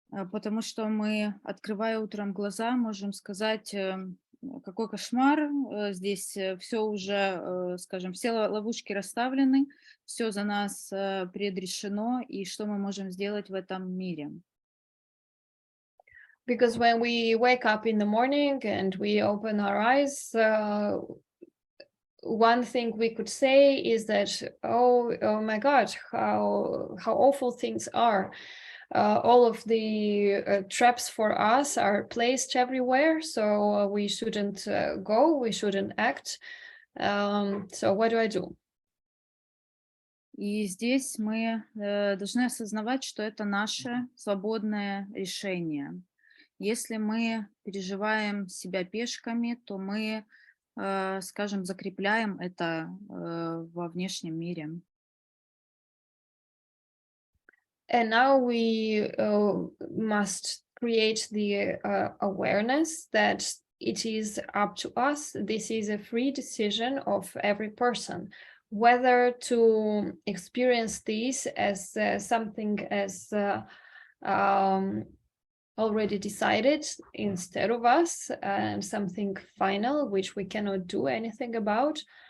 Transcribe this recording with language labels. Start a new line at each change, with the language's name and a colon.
Russian: потому что мы, открывая утром глаза, можем сказать, какой кошмар, здесь все уже, скажем, все ловушки расставлены, все за нас предрешено, и что мы можем сделать в этом мире.
English: Because when we wake up in the morning and we open our eyes, one thing we could say is that, oh my God, how awful things are. All of the traps for us are placed everywhere, so we shouldn't go, we shouldn't act. So what do I do?
Russian: И здесь мы должны осознавать, что это наше свободное решение. Если мы переживаем себя пешками, то мы, скажем, закрепляем это во внешнем мире.
English: And now we must create the awareness that it is up to us. This is a free decision of every person, whether to experience this as something as already decided instead of us, and something final which we cannot do anything about.